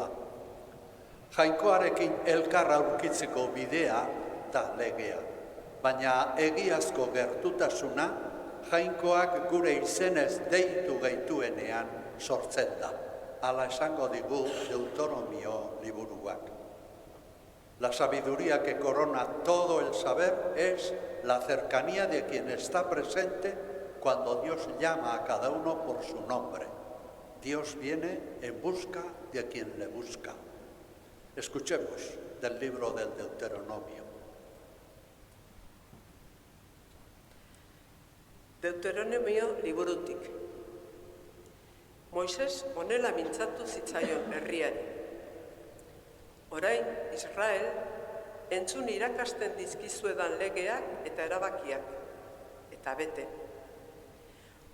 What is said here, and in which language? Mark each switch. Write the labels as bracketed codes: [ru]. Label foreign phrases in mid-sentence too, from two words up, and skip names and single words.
[eu] Jainkoarekin elkar aurkitzeko bidea da legea, baina egiazko gertutasuna jainkoak gure izenez deitu gaituenean sortzen da. Hala esango digu Deuteronomio liburuak. [es] La sabiduría que corona todo el saber es la cercanía de quien está presente cuando Dios llama a cada uno por su nombre. Dios viene en busca de quien le busca. Escuchemos del libro del Deuteronomio. [eu] Deuteronomio liburutik. Moises honela mintzatu zitzaion herriari. Orain, Israel, entzun irakasten dizkizuedan legeak eta erabakiak, eta bete.